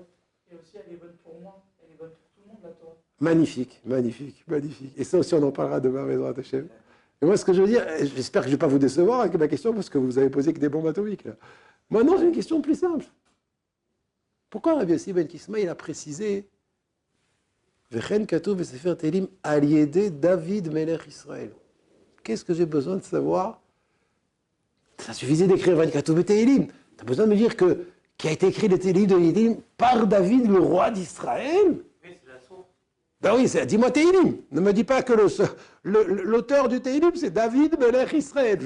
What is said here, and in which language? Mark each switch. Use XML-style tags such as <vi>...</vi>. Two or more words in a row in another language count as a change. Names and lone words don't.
<fr>Et aussi, elle est bonne pour moi, elle est bonne pour tout le monde, la Torah. Magnifique. Et ça aussi, on en parlera demain,</fr> <he>בעזרת השם.</he> <fr>Et moi, ce que je veux dire, j'espère que je ne vais pas vous décevoir avec ma question, parce que vous avez posé que des bombes atomiques. Là. Moi, non, j'ai une question plus simple. Pourquoi Rabbi Yossi ben Kisma, il a précisé</fr> <he>וכן כתוב בספר תהלים על ידי דוד מלך ישראל?</he> <fr>Qu'est-ce que j'ai besoin de savoir? Ça suffisait d'écrire</fr> <he>וכן כתוב תהלים.</he> <fr>Tu as besoin de me dire qui a été écrit les Tehilim de Tehilim par David, le roi d'Israël? Oui, c'est la source. Ben oui, dis-moi Tehilim. Ne me dis pas que l'auteur du Tehilim, c'est</fr> <he>דוד מלך ישראל.</he>